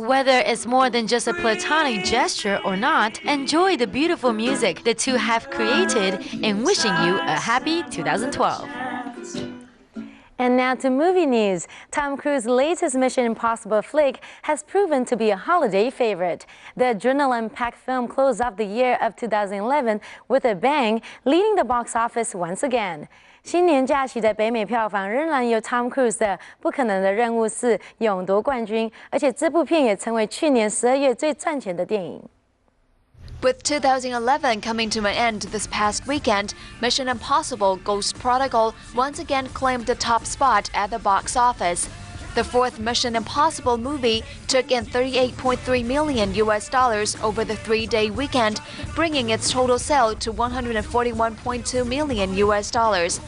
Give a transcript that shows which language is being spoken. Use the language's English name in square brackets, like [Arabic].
[English] Whether it's more than just a platonic gesture or not, enjoy the beautiful music the two have created and wishing you a happy 2012. And now to movie news. Tom Cruise's latest Mission Impossible flick has proven to be a holiday favorite. The adrenaline-packed film closed off the year of 2011 with a bang, leading the box office once again. [Chinese] 新年假期的北美票房仍然由 Tom Cruise 的《不可能的任务4》勇夺冠军，而且这部片也成为去年12月最赚钱的电影。 [English] With 2011 coming to an end this past weekend, Mission Impossible Ghost Protocol once again claimed the top spot at the box office. The fourth Mission Impossible movie took in $38.3 million over the 3-day weekend, bringing its total sale to $141.2 million.